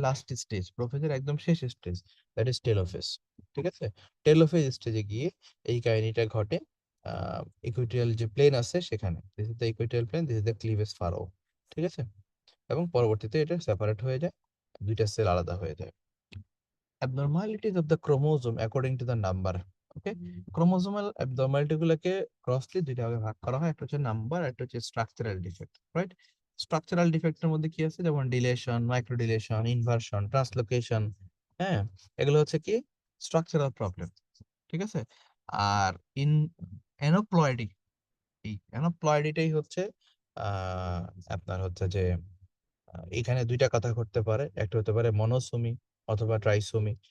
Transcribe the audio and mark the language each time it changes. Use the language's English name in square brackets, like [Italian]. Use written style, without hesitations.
[Bangla] Last stage, প্রোফেজের একদম শেষ stage, that is telophase. ঠিক আছে, টেলোফেজ স্টেজে গিয়ে এই কাহিনীটা ঘটে। ইকুইটোরিয়াল যে প্লেন আছে সেখানে, [English] This is the equatorial plane, this is the cleavage furrow. [Bangla] ঠিক আছে, এবং পরবর্তীতে এটা সেপারেট হয়ে যায়, দুইটা সেল আলাদা হয়ে যায়। [English] Abnormalities of the chromosome according to the number. [Bangla] Okay, chromosomal abnormality গুলোকে ক্রসলি দুইটা ভাগে ভাগ করা হয়, একটা হচ্ছে নাম্বার, একটা হচ্ছে স্ট্রাকচারাল ডিফেক্ট, রাইট? স্ট্রাকচারাল ডিফেক্টের মধ্যে কি আছে? যেমন deletion, micro deletion, inversion, translocation. হ্যাঁ, এগুলো হচ্ছে কি স্ট্রাকচারাল প্রবলেম। ঠিক আছে, আর ইন অ্যানোপ্লয়েডি, এই অ্যানোপ্লয়েডিটাই হচ্ছে আহ আপনার হচ্ছে যে এখানে দুইটা কথা ঘটতে পারে, একটা হতে পারে মনোসোমি অথবা ট্রাইসোমি।